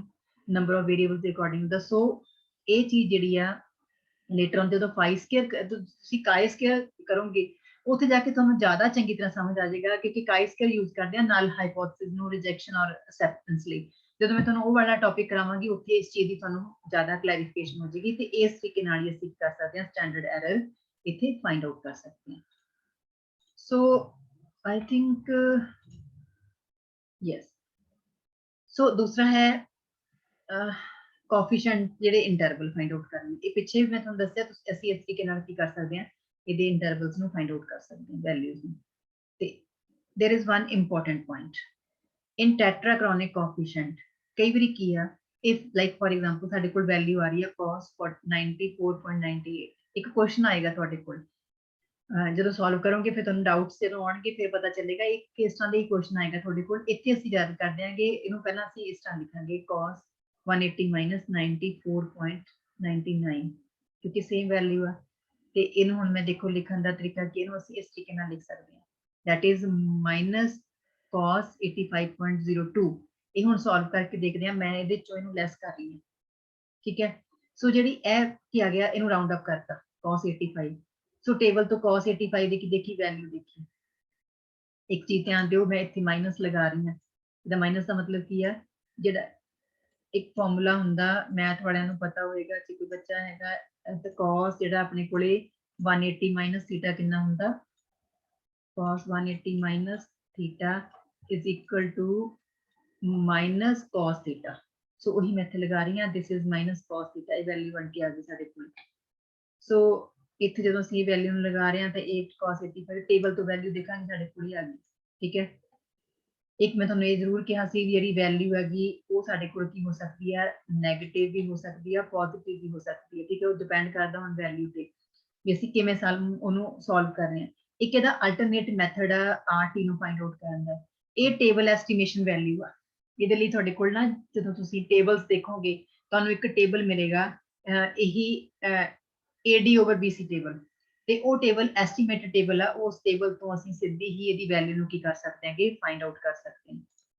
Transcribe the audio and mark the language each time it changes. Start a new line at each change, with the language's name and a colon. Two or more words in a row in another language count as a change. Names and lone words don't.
English: number of variables
Punjabi: ਦੇ ਅਕੋਰਡਿੰਗ ਦੱਸੋ ਇਹ ਚੀਜ਼ ਜਿਹੜੀ ਆ
English: later on
Punjabi: ਜਦੋਂ
English: pi square
Punjabi: ਤੁਸੀਂ
English: chi square
Punjabi: ਕਰੋਗੇ ਉੱਥੇ ਜਾ ਕੇ ਤੁਹਾਨੂੰ ਜ਼ਿਆਦਾ ਚੰਗੀ ਤਰ੍ਹਾਂ ਸਮਝ ਆ ਜਾਏਗਾ ਕਿਉਂਕਿ
English: chi square use
Punjabi: ਕਰਦੇ ਆ
English: null hypothesis
Punjabi: ਨੂੰ ਰਿਜੈਕਸ਼ਨ ਔਰ ਅਸੈਪਟੈਂਸ ਲਈ ਜਦੋਂ ਮੈਂ ਤੁਹਾਨੂੰ ਉਹ ਵਾਲਾ ਟੌਪਿਕ ਕਰਾਵਾਂਗੀ ਉੱਥੇ ਇਸ ਚੀਜ਼ ਦੀ ਤੁਹਾਨੂੰ ਜ਼ਿਆਦਾ ਕਲੈਰੀਫਿਕੇਸ਼ਨ ਹੋ ਜਾਏਗੀ ਤੇ ਇਸ ਤਰੀਕੇ ਨਾਲ ਹੀ ਅਸੀਂ ਕਰ ਸਕਦੇ ਹਾਂ
English: standard error
Punjabi: ਇੱਥੇ
English: find out
Punjabi: ਕਰ ਸਕਦੇ ਹਾਂ
English: so I think yes so
Punjabi: ਦੂਸਰਾ ਹੈ ਕੋਐਫੀਸ਼ੀਐਂਟ ਜਿਹੜੇ ਇੰਟਰਵਲ
English: find out
Punjabi: ਕਰਨੇ ਇਹ ਪਿੱਛੇ ਮੈਂ ਤੁਹਾਨੂੰ ਦੱਸਿਆ ਤੁਸੀਂ ਅਸੀਂ ਇਸ ਤਰੀਕੇ ਨਾਲ ਕੀ ਕਰ ਸਕਦੇ ਹਾਂ ਇਹਦੇ ਇੰਟਰਵਲਸ ਨੂੰ
English: find out
Punjabi: ਕਰ ਸਕਦੇ ਹਾਂ ਵੈਲਿਊਜ਼ ਨੂੰ ਤੇ
English: there is one important point in tetrachronic coefficient
Punjabi: ਕਈ ਵਾਰੀ ਕੀ ਆ
English: if like for example
Punjabi: ਸਾਡੇ ਕੋਲ ਵੈਲਿਊ ਆ ਰਹੀ ਹੈ cos 94.98 ਇੱਕ ਕੁਐਸਚਨ ਆਏਗਾ ਤੁਹਾਡੇ ਕੋਲ ਜਦੋਂ ਸੋਲਵ ਕਰੋਗੇ ਫਿਰ ਤੁਹਾਨੂੰ ਡਾਊਟਸ ਜਦੋਂ ਆਉਣਗੇ ਫਿਰ ਪਤਾ ਚੱਲੇਗਾ ਇੱਕ ਕਿਸ ਤਰ੍ਹਾਂ ਦਾ ਹੀ ਕੁਐਸਚਨ ਆਏਗਾ ਤੁਹਾਡੇ ਕੋਲ ਇੱਥੇ ਅਸੀਂ ਯਾਦ ਕਰ ਦਿਆਂਗੇ ਇਹਨੂੰ ਪਹਿਲਾਂ ਅਸੀਂ ਇਸ ਤਰ੍ਹਾਂ ਲਿਖਾਂਗੇ cos 180 94.99 ਕਿਉਂਕਿ ਸੇਮ ਵੈਲਿਊ ਆ ਤੇ ਇਹਨੂੰ ਹੁਣ ਮੈਂ ਦੇਖੋ ਲਿਖਣ ਦਾ ਤਰੀਕਾ ਕਿ ਇਹਨੂੰ ਅਸੀਂ ਇਸ ਤਰੀਕੇ ਨਾਲ ਲਿਖ ਸਕਦੇ ਹਾਂ
English: that is minus cos 85.02
Punjabi: ਇਹ ਹੁਣ ਸੋਲਵ ਕਰਕੇ ਦੇਖਦੇ ਹਾਂ ਮੈਂ ਇਹਦੇ ਚੋਂ ਇਹਨੂੰ ਲੈਸ ਕਰ ਰਹੀ ਹਾਂ ਠੀਕ ਹੈ ਸੋ ਜਿਹੜੀ ਇਹ ਕੀ ਆ ਗਿਆ ਇਹਨੂੰ
English: round up
Punjabi: ਕਰਤਾ cos 85 ਸੋ ਟੇਬਲ ਤੋਂ cos 85 ਦੀ ਕੀ ਦੇਖੀ ਵੈਲਿਊ ਦੇਖੀ ਇੱਕ ਚੀਜ਼ ਧਿਆਨ ਦਿਓ ਮੈਂ ਇੱਥੇ ਮਾਈਨਸ ਲਗਾ ਰਹੀ ਹਾਂ ਇਹਦਾ ਮਾਈਨਸ ਦਾ ਮਤਲਬ ਕੀ ਆ ਜਿਹੜਾ ਇੱਕ ਫਾਰਮੂਲਾ ਹੁੰਦਾ ਮੈਥ ਵਾਲਿਆਂ ਨੂੰ ਪਤਾ ਹੋਏਗਾ ਕਿ ਕੋਈ ਬੱਚਾ ਹੈਗਾ ਤੇ cos ਜਿਹੜਾ ਆਪਣੇ ਕੋਲੇ 180 ਮਾਈਨਸ ਥੀਟਾ ਕਿੰਨਾ ਹੁੰਦਾ
English: cos 180 minus theta is equal to minus cos theta.
Hindi: So वही मैं लगा रही हूँ
English: this is minus cos theta
Hindi: ये वैल्यू बन के आ गई
Punjabi: ਸਾਡੇ ਕੋਲ. So ਇੱਥੇ ਜਦੋਂ ਅਸੀਂ वैल्यू ਨੂੰ ਲਗਾ ਰਹੇ ਹਾਂ ਤਾਂ 8 cos 85 ਟੇਬਲ ਤੋਂ ਵੈਲਿਊ ਦੇਖਾਂਗੇ ਸਾਡੇ ਕੋਲ ਹੀ ਆ ਗਈ ਠੀਕ ਹੈ ਇੱਕ ਮੈਂ ਤੁਹਾਨੂੰ ਇਹ ਜ਼ਰੂਰ ਕਿਹਾ ਸੀ ਜਿਹੜੀ ਵੈਲਿਊ ਹੈਗੀ ਉਹ ਸਾਡੇ ਕੋਲ ਕੀ ਹੋ ਸਕਦੀ ਹੈ ਨੈਗੇਟਿਵ ਵੀ ਹੋ ਸਕਦੀ ਹੈ ਪੋਜ਼ਿਟਿਵ ਵੀ ਹੋ ਸਕਦੀ ਹੈ ਠੀਕ ਹੈ ਉਹ ਡਿਪੈਂਡ ਕਰਦਾ ਹੁਣ ਵੈਲਿਊ ਤੇ ਵੀ ਅਸੀਂ ਕਿਵੇਂ ਉਹਨੂੰ ਸੋਲਵ ਕਰ ਰਹੇ ਹਾਂ ਇੱਕ ਇਹਦਾ
English: alternate method
Punjabi: ਆ ਆਰਟੀ ਨੂੰ
English: find out
Punjabi: ਕਰਨ ਦਾ ਇਹ
English: table estimation value
Punjabi: ਆ ਇਹਦੇ ਲਈ ਤੁਹਾਡੇ ਕੋਲ ਨਾ ਜਦੋਂ ਤੁਸੀਂ ਟੇਬਲਸ ਦੇਖੋਗੇ ਤੁਹਾਨੂੰ ਇੱਕ ਟੇਬਲ ਮਿਲੇਗਾ ਇਹੀ
English: AD over BC
Punjabi: ਟੇਬਲ ਤੇ ਉਹ ਟੇਬਲ
English: estimated table
Punjabi: ਆ ਉਸ ਟੇਬਲ ਤੋਂ ਅਸੀਂ ਸਿੱਧੀ ਹੀ ਇਹਦੀ ਵੈਲਿਊ ਨੂੰ ਕੀ ਕਰ ਸਕਦੇ ਹਾਂਗੇ
English: find out
Punjabi: ਕਰ ਸਕਦੇ ਹਾਂ